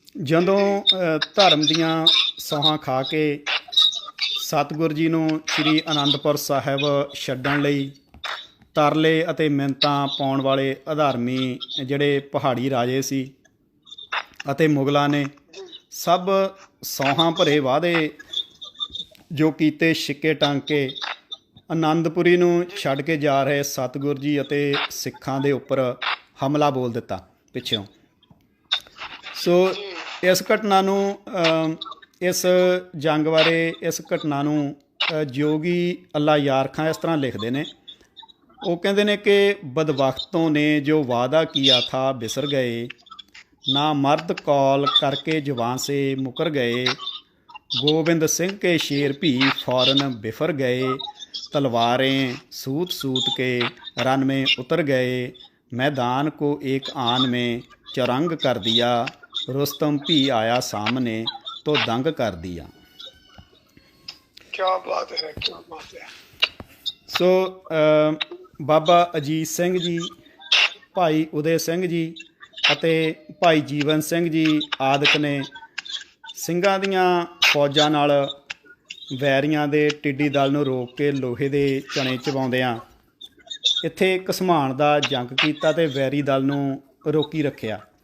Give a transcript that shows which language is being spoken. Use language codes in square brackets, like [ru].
[pa] ਜਦੋਂ ਧਰਮ ਦੀਆਂ ਸੌਹਾਂ ਖਾ ਕੇ ਸਤਿਗੁਰ ਜੀ ਨੂੰ ਸ੍ਰੀ ਅਨੰਦਪੁਰ ਸਾਹਿਬ ਛੱਡਣ ਲਈ ਤਰਲੇ ਅਤੇ ਮਿੰਨਤਾਂ ਪਾਉਣ ਵਾਲੇ ਅਧਰਮੀ ਜਿਹੜੇ ਪਹਾੜੀ ਰਾਜੇ ਸੀ ਅਤੇ ਮੁਗਲਾਂ ਨੇ ਸਭ ਸੌਹਾਂ ਭਰੇ ਵਾਅਦੇ ਜੋ ਕੀਤੇ ਛਿੱਕੇ ਟੰਗ ਕੇ ਆਨੰਦਪੁਰੀ ਨੂੰ ਛੱਡ ਕੇ ਜਾ ਰਹੇ ਸਤਿਗੁਰ ਜੀ ਅਤੇ ਸਿੱਖਾਂ ਦੇ ਉੱਪਰ ਹਮਲਾ ਬੋਲ ਦਿੱਤਾ ਪਿੱਛੋਂ। ਸੋ ਇਸ ਘਟਨਾ ਨੂੰ ਇਸ ਜੰਗ ਬਾਰੇ ਇਸ ਘਟਨਾ ਨੂੰ ਜੋਗੀ ਅੱਲਾ ਯਾਰ ਖਾਂ ਇਸ ਤਰ੍ਹਾਂ ਲਿਖਦੇ ਨੇ। ਉਹ ਕਹਿੰਦੇ ਨੇ ਕਿ [hi] ਬਦਬਖਤੋਂ ਨੇ ਜੋ ਵਾਅਦਾ ਕੀਆ ਥਾ ਬਿਸਰ ਗਏ, ਨਾ ਮਰਦ ਕੌਲ ਕਰਕੇ ਜਵਾਨ ਸੇ ਮੁਕਰ ਗਏ, ਗੋਬਿੰਦ ਸਿੰਘ के शेर भी फौरन बिफर गए, तलवारें सूत सूत के रन में उतर गए, मैदान को एक आन में चरंग कर दिया, रुस्तम भी आया सामने तो दंग कर दिया। क्या बात है, क्या बात है। [pa] ਸੋ ਬਾਬਾ ਅਜੀਤ ਸਿੰਘ ਜੀ, ਭਾਈ ਉਦੈ ਸਿੰਘ ਜੀ ਅਤੇ ਭਾਈ ਜੀਵਨ ਸਿੰਘ ਜੀ ਆਦਿਕ ਨੇ ਸਿੰਘਾਂ ਦੀਆਂ ਫੌਜਾਂ ਨਾਲ ਵੈਰੀਆਂ ਦੇ ਟਿੱਡੀ ਦਲ ਨੂੰ ਰੋਕ ਕੇ ਲੋਹੇ ਦੇ ਚਣੇ ਚਬਾਉਂਦਿਆਂ ਇੱਥੇ ਘਸਮਾਣ ਦਾ ਜੰਗ ਕੀਤਾ ਤੇ ਵੈਰੀ ਦਲ ਨੂੰ ਰੋਕੀ ਰੱਖਿਆ।